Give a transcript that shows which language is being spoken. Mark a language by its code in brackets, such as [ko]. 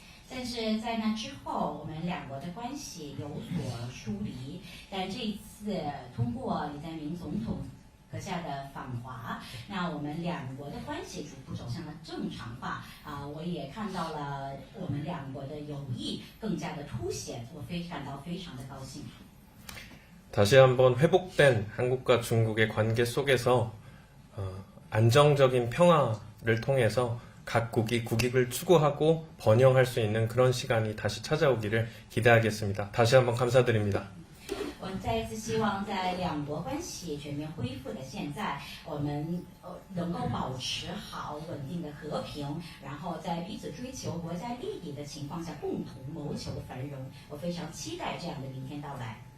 [zh] 但是在那之后，我们两国的关系有所疏离。但这一次通过李在明总统阁下的访华，那我们两国的关系逐步走向了正常化。我也看到了我们两国的友谊更加的凸显，我感到非常的高兴。 [ko] 다시 한번 회복된 한국과 중국의 관계 속에서 안정적인 평화를 통해서 각 국익을 추구하고 번영할 수 있는 그런 시간이 다시 찾아오기를 기대하겠습니다. 다시 한번 감사드립니다. [zh] 我再一次希望在两国关系全面恢复的现在，我们能够保持好稳定的和平，然后在彼此追求国家利益的情况下，共同谋求繁荣。我非常期待这样的明天到来。